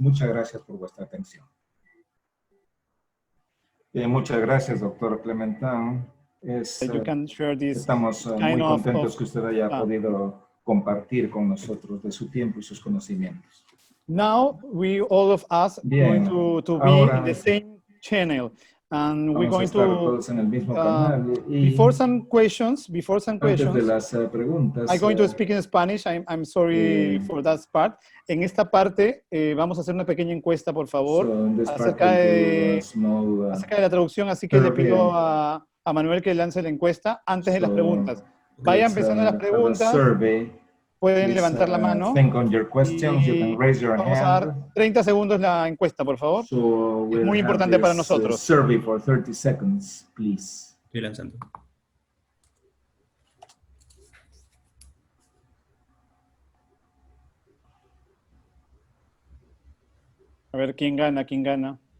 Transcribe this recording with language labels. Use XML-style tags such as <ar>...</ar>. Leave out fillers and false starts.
<es>Muchas gracias por vuestra atención. Muchas gracias, doctor Clementin. Estamos muy contentos que usted haya podido compartir con nosotros de su tiempo y sus conocimientos.</es> <en>Now, all of us</en> <es>Bien,</es> <en>going to be in the same channel. And we're going</en> <es>todos en el mismo canal</es> <en>before some questions,</en> <es>antes de las preguntas,</es> <en>I'm going to speak in Spanish. I'm sorry for that part.</en> <es>En esta parte vamos a hacer una pequeña encuesta, por favor, acerca de la traducción. Así que le pido a Manuel que lance la encuesta antes de las preguntas. Vayan empezando las preguntas. Pueden levantar la mano.</es> <en>Think on your questions. You can raise your</en> <es>Vamos a dar 30 segundos la encuesta, por favor. Es muy importante para nosotros.</es> <en>Survey for 30 seconds, please.</en> <es>Estoy lanzando. A ver, ¿quién gana? ¿Quién gana?</es>